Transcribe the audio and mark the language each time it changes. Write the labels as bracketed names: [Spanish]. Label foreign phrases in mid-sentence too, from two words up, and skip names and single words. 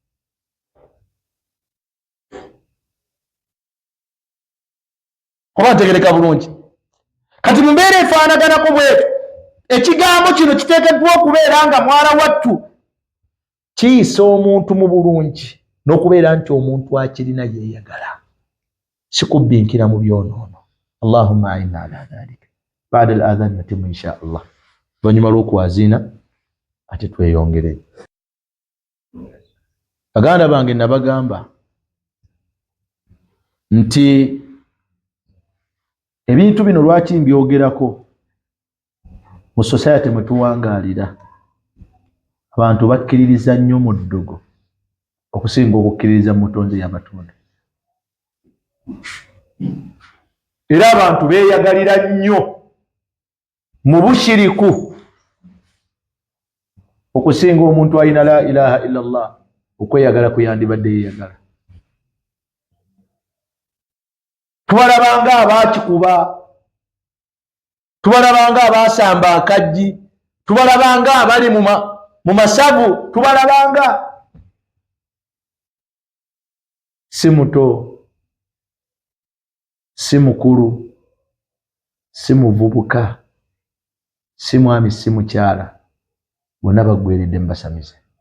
[Ganda] Oba ntegereka bulungi? Kati mu mbeera efaanaganako bwetyo ekigambo kino kiteekeddwa okubeera nga mwala wattu kiyisa omuntu mu bulungi n'okubeera nti omuntu akirina yeeyagala si kubbinkira mu byonoono. [Arabic] اللهم أعنا على ذلك. بعد الأذان نتمم إن شاء الله. [Ganda] Oluvannyuma lw'okwaziina ate tweyongere. Baganda bange nabagamba nti ebintu bino lwaki mbyogerako mu society mwe tuwangaalira abantu bakkiririza nnyo mu ddogo okusinga okukkiririza mu mutonzi y'abatonde, era abantu beeyagalira nnyo mu bushiriku okusinga omuntu alina [Arabic] لا إله إلا الله. [Ganda] Okweyagala kuyandibadde yeeyagala. Tubalabanga abaakikuba, tubalabanga abaasamba akajji, tubalabanga abali mu masavu, tubalabanga. Si muto, si mukulu, si muvubuka, si mwami, si mukyala, bonna baggweredde mbasamize.